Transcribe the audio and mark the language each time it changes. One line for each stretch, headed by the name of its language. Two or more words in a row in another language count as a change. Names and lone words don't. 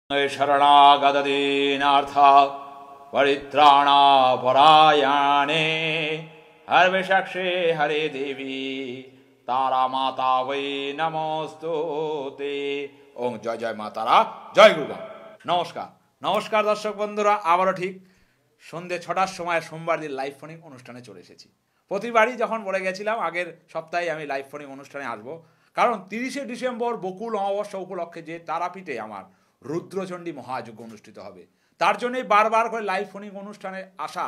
Sanskrit: शरणागतदीनार्थ परित्राणापरायणे हर्विषक्षे हरे देवी तारा माता वै नमोस्तुते। ओम जय जय मा तारा, जय गुरुगा।
Bangla: নমস্কার নমস্কার দর্শক বন্ধুরা, আবারও ঠিক सन्ধ্যে ৬টার সময় সোমবার দিন লাইভ ফোনিং অনুষ্ঠানে চলে এসেছি। প্রতিবারই যখন বলে গেছিলাম আগের সপ্তাহে আমি লাইভ ফোনিং অনুষ্ঠানে আসবো, কারণ ৩০শে ডিসেম্বর বকুল অমাবস্যা উপলক্ষে যে তারাপীঠে আমার রুদ্রচণ্ডী মহাযজ্ঞ অনুষ্ঠিত হবে, তার জন্যই বারবার করে লাইভ ফোনিং অনুষ্ঠানে আসা।